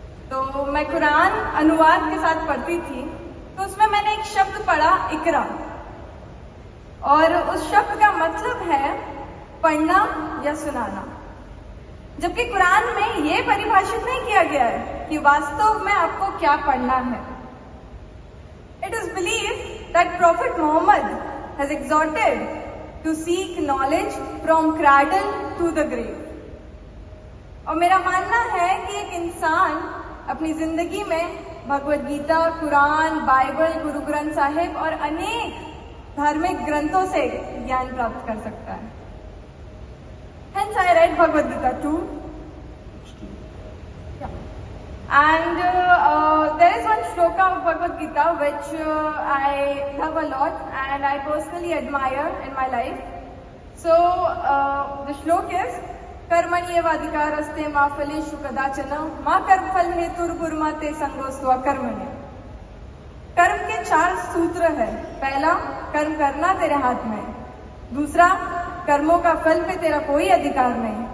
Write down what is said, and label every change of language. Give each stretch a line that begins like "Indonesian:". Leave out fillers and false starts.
Hindi: तो मैं कुरान अनुवाद के साथ पढ़ती थी, तो उसमें मैंने एक शब्द पढ़ा, इकरा, और उस शब्द का मतलब है पढ़ना या सुनाना। जबकि कुरान में ये परिभाषित नहीं किया गया है कि वास्तव में आपको क्या पढ़ना है।
English: It is believed that Prophet Muhammad has exhorted to seek knowledge from cradle to the grave.
Hindi: और मेरा मानना है कि एक इंसान अपनी जिंदगी में भगवद गीता, कुरान, बाइबल, गुरु ग्रंथ साहिब और अनेक धार्मिक ग्रंथों से ज्ञान प्राप्त कर सकता है।
English: Hence I read Bhagavad Gita too. And there is one shloka of Bhagavad Gita which I love a lot and I personally admire in my life. So the shlok is
Sanskrit: कर्मण्येवाधिकारस्ते मा फलेषु कदाचन मा कर्मफल हेतुर्गुर्मते संगोस्त्वा कर्मण्य।
Hindi: कर्म के 4 सूत्र है। पहला, कर्म करना तेरे हाथ में। दूसरा, कर्मों का फल पे तेरा कोई अधिकार नहीं।